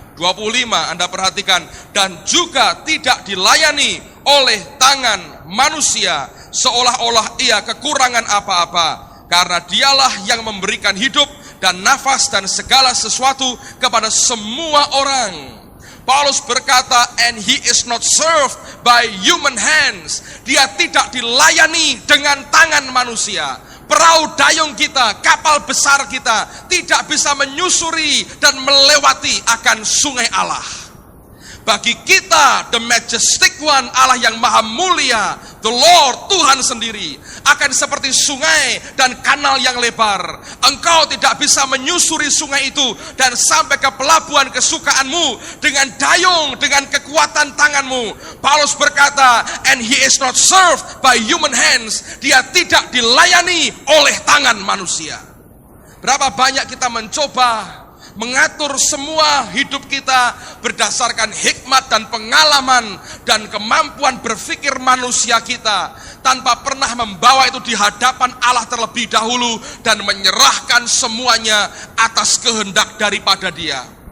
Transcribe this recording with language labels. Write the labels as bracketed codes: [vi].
[id] 25, Anda perhatikan, dan juga tidak dilayani oleh tangan manusia, seolah-olah ia kekurangan apa-apa, karena dialah yang memberikan hidup dan nafas dan segala sesuatu kepada semua orang. Paulus berkata, [en] and he is not served by human hands. [id] Dia tidak dilayani dengan tangan manusia. Perahu dayung kita, kapal besar kita tidak bisa menyusuri dan melewati akan sungai Allah. Bagi kita, [en] the majestic one, [id] Allah yang maha mulia, [en] the Lord, [id] Tuhan sendiri, akan seperti sungai dan kanal yang lebar. Engkau tidak bisa menyusuri sungai itu dan sampai ke pelabuhan kesukaanmu dengan dayung, dengan kekuatan tanganmu. Paulus berkata, [en] and he is not served by human hands. [id] Dia tidak dilayani oleh tangan manusia. Berapa banyak kita mencoba mengatur semua hidup kita berdasarkan hikmat dan pengalaman dan kemampuan berpikir manusia kita, tanpa pernah membawa itu di hadapan Allah terlebih dahulu dan menyerahkan semuanya atas kehendak daripada Dia.